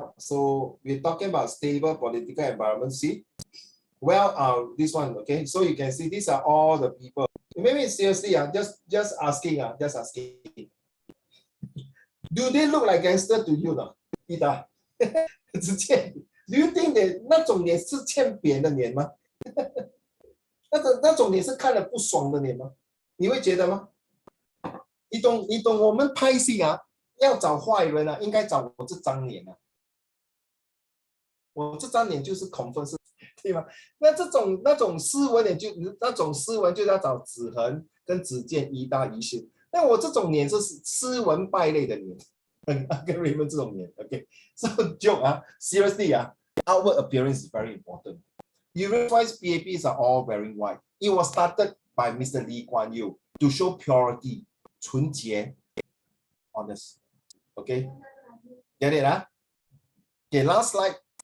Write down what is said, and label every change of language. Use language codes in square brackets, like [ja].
[en] So we're talking about stable political environment. See. Well, this one, okay. So you can see these are all the people. Maybe seriously, just asking, just asking. Do they look like gangster to you, Ida? Do you think that [zh] 那种脸是欠扁的脸吗？那种脸是看了不爽的脸吗？你会觉得吗？你懂我们拍戏要找坏人应该找我这张脸我这张脸就是恐分是。对吗？那种斯文脸就要找子恒跟子健一搭一秀。那我这种脸是斯文败类的脸，跟 Raymond 这种脸 ，OK。 [en] So joke seriously outward appearance is very important. You realize PAPs are all wearing white. It was started by Mr. Lee Kuan Yew to show purity, 纯洁, honest. Okay, get it? Okay, last slide.